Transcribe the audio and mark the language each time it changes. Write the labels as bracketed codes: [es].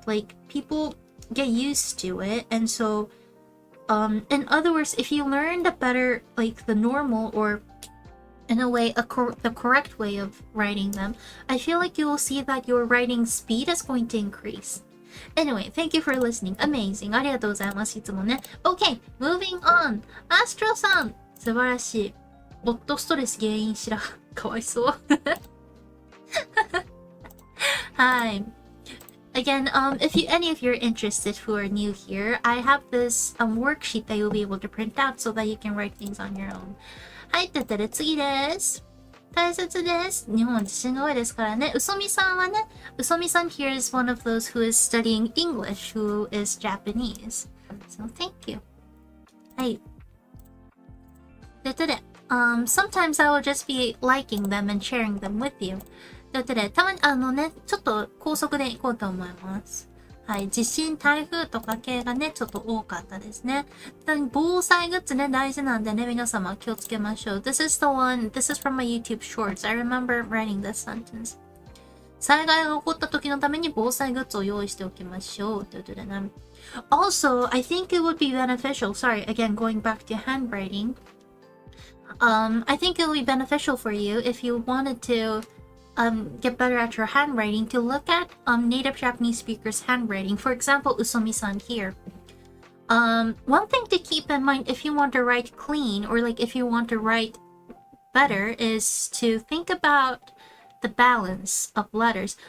[en] Like, people get used to it. And so, in other words, if you learn the better, like the normal or in a way, the correct way of writing them, I feel like you will see that your writing speed is going to increase. Anyway, thank you for listening. Amazing. [ja] ありがとうございます。いつもね。 [en] Okay, moving on. [ja] アストロさん。素晴らしい。夫ストレス原因知らん。かわいそう。はい。 [en] Again, if any of you are interested who are new here, I have this worksheet that you'll be able to print out so that you can write things on your own. [ja] はい、ということで次です。大切です。日本は地震が多いですからね。うそみさんはね、うそみさん [en] here is one of those who is studying English, who is Japanese. So thank you. [ja] はい。ということで、 [en] sometimes I will just be liking them and sharing them with you. [ja] ということで、たまにちょっと高速で行こうと思います。はい。地震、台風とか系がね、ちょっと多かったですね。防災グッズね、大事なんでね、皆様気をつけましょう。 [en] This is from my YouTube shorts. I remember writing this sentence. [ja] 災害が起こった時のために防災グッズを用意しておきましょう。ということでね。 [en] Also, I think it would be beneficial. Sorry, again, going back to handwriting. I think it would be beneficial for you if you wanted to get better at your handwriting to look at native Japanese speakers' handwriting. For example, Usomi-san here. One thing to keep in mind if you want to write clean or like if you want to write better is to think about the balance of letters.